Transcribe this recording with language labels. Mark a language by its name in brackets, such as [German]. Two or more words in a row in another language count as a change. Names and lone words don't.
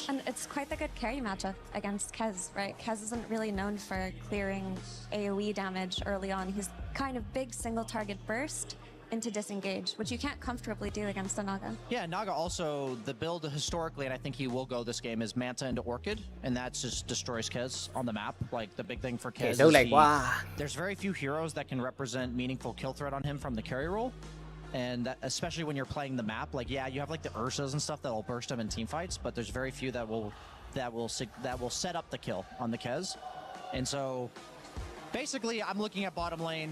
[English] And it's quite the good carry matchup against Kez, right? Kez isn't really known for clearing AoE damage early on. He's kind of big single target burst into disengage, which you can't comfortably do against a Naga. Yeah, Naga also, the build historically, and I think he will go this game, is Manta into Orchid, and that just destroys Kez on the map. Like, the big thing for Kez is [Burmese] လုံးလိုက်ကွာ [English] there's very few heroes that can represent meaningful kill threat on him from the carry role. And that, especially when you're playing the map, like, yeah, you have like the Ursas and stuff that will burst him in team fights, but there's very few that will set up the kill on the Kez. And so basically, I'm looking at bottom lane.